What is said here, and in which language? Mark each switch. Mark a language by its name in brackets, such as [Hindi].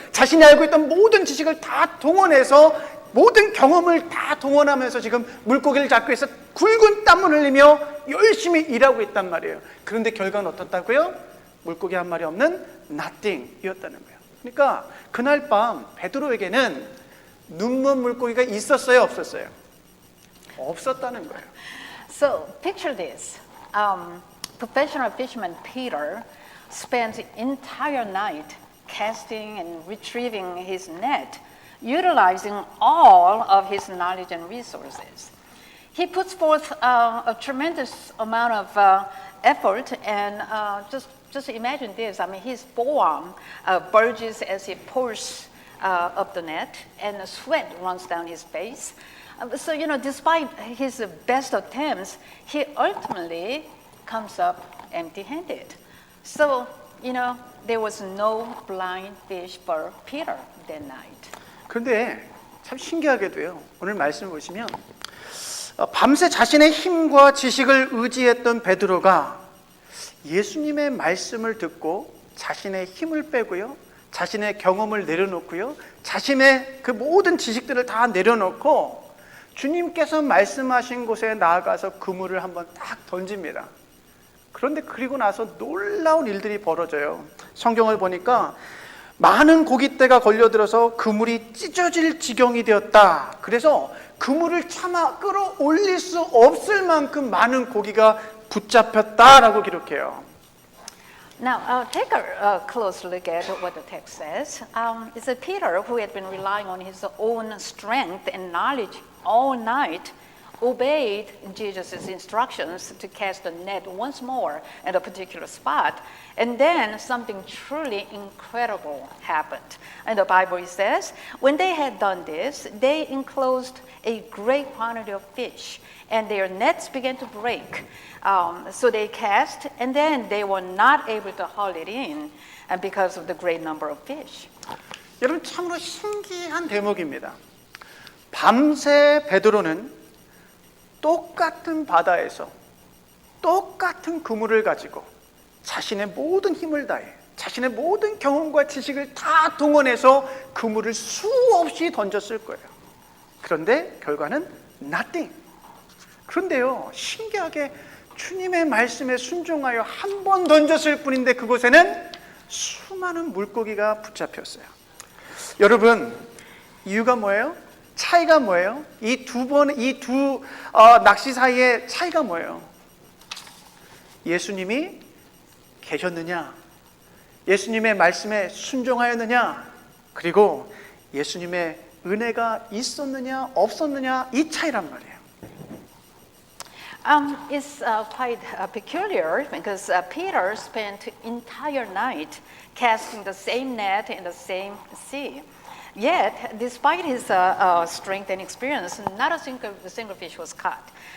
[Korean] 자신이 알고 있던 모든 지식을 다 동원해서 모든 경험을 다 동원하면서 지금 물고기를 잡기 위해서 굵은 땀을 흘리며 열심히 일하고 있단 말이에요. 그런데 결과는 어떻다고요? 물고기 한 마리 없는 [English] nothing [Korean] 이었다는 거예요. 그러니까 그날 밤 베드로에게는 눈먼 물고기가 있었어요, 없었어요? 없었다는 거예요. [English] So picture this. Professional fisherman Peter spent the entire night casting and retrieving his net, utilizing all of his knowledge and resources. He puts forth a tremendous amount of effort, and just imagine this. I mean, his forearm bulges as he pulls up the net, and the sweat runs down his face. So, despite his best attempts, he ultimately comes up empty-handed. So, there was no blind fish for Peter that night. [Korean] 그런데 참 신기하게도요, 오늘 말씀을 보시면 밤새 자신의 힘과 지식을 의지했던 베드로가 예수님의 말씀을 듣고 자신의 힘을 빼고요, 자신의 경험을 내려놓고요, 자신의 그 모든 지식들을 다 내려놓고 주님께서 말씀하신 곳에 나아가서 그물을 한번 딱 던집니다. 그런데 그리고 나서 놀라운 일들이 벌어져요. 성경을 보니까 많은 고깃대가 걸려들어서 그물이 찢어질 지경이 되었다. 그래서 그물을 차마 끌어올릴 수 없을 만큼 많은 고기가 붙잡혔다라고 기록해요. [English] Now, take a close look at what the text says. It's Peter, who had been relying on his own strength and knowledge all night, obeyed Jesus' instructions to cast the net once more at a particular spot. And then something truly incredible happened. And the Bible says, when they had done this, they enclosed a great quantity of fish, and their nets began to break. So they cast, and then they were not able to haul it in because of the great number of fish. [Korean] 여러분, 참으로 신기한 대목입니다. 밤새 베드로는 똑같은 바다에서 똑같은 그물을 가지고 자신의 모든 힘을 다해 자신의 모든 경험과 지식을 다 동원해서 그물을 수없이 던졌을 거예요. 그런데 결과는 [English] nothing. [Korean] 그런데요, 신기하게 주님의 말씀에 순종하여 한 번 던졌을 뿐인데 그곳에는 수많은 물고기가 붙잡혔어요. 여러분, 이유가 뭐예요? 차이가 뭐예요? 이 두 낚시 사이의 차이가 뭐예요? 예수님이 계셨느냐? 예수님의 말씀에 순종하였느냐? 그리고 예수님의 은혜가 있었느냐, 없었느냐? 이 차이란 말이에요. [English] It's quite peculiar because Peter spent entire night casting the same net in the same sea. Yet, despite his strength and experience, not a single fish was caught.